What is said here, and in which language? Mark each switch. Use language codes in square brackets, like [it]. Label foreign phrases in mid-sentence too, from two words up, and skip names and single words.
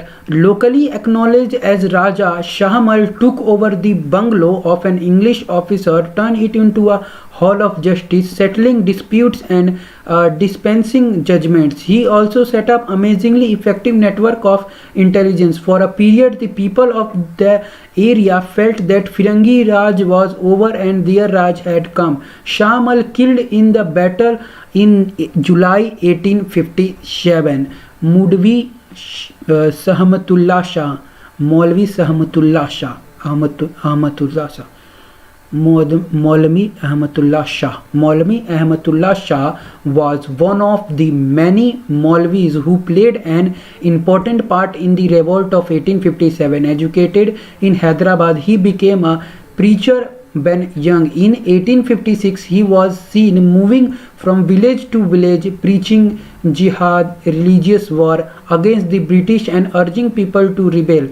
[en] Locally acknowledged as Raja, Shah Amal took over the bungalow of an English officer, turned it into a hall of justice, settling disputes and dispensing judgments. He also set up amazingly effective network of intelligence. For a period, the people of the area felt that Firangi Raj was over and their Raj had come. Shah Amal killed in the battle in July 1857 Mudvi Sahmatullah Shah, Maulvi Sahmatullah Shah, Ahmadullah Shah, Maulvi Ahmadullah Shah. Maulvi Ahmadullah Shah was one of the many Maulvis who played an important part in the revolt of 1857. Educated in Hyderabad, he became a preacher when young. In 1856, he was seen moving from village to village, preaching jihad, religious war against the British and urging people to rebel.